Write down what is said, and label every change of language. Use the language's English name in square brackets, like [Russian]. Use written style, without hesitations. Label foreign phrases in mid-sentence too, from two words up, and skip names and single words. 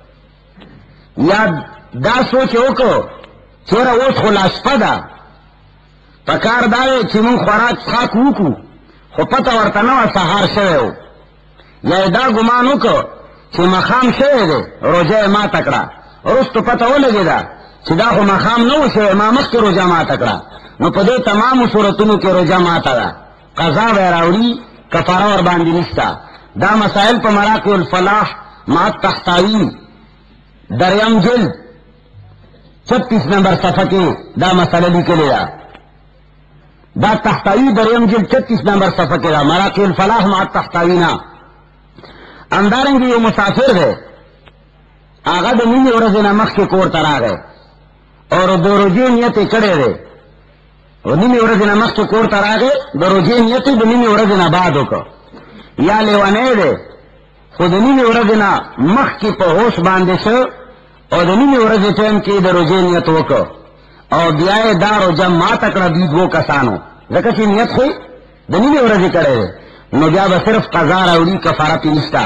[Pashto] یا دا سوچ یې وکړو چېره اوس خو لا شپه ده، په کار دا دی چې مونږ خوراک څښاک وکړو خو پته ورته نه وه سهار شوی و، یا یې دا ګمان وکړو چې ماښام شوی دی روژه یې ماته کړه، وروستو پته ولګېده چې دا خو ماښام نه و شوی، ما مخکې روژه ماته کړه، نو په دې تمامو صورتونو کې روژه ماته ده، قضا به یې راوړي، کفاره ورباندې نشته. دا مسائل په مراقب الفلاح مع التحتاوی دریم جلد 36 نمبر صفحه کې دا مسئله لیکلې ده، دا تحتاوی دریم جلد 36 نمبر صفحه کې ده، مراقب الفلاح مع التحتاوی نه. همدارنګه یو مسافر دی، هغه د نیمې ورځې نه مخکې کور ته راغی او د روژې نیت یې کړی دی، او نیمې ورځې نه مخکې کور ته راغی، د روژې نیت یې د نیمې ورځې نه بعد وکړ، یا لیونی دی خو د نیمې ورځې نه مخکې په هوش باندې شو او د نیمې ورځې ټایم کې د روژې نیت وکړ او بیا یې دا روژه ماته کړه دوی دوو کسانو، ځکه چې نیت خو د نیمې ورځې کړی دی، نو بیا به صرف قضا راوړي، کفاره پې نشته.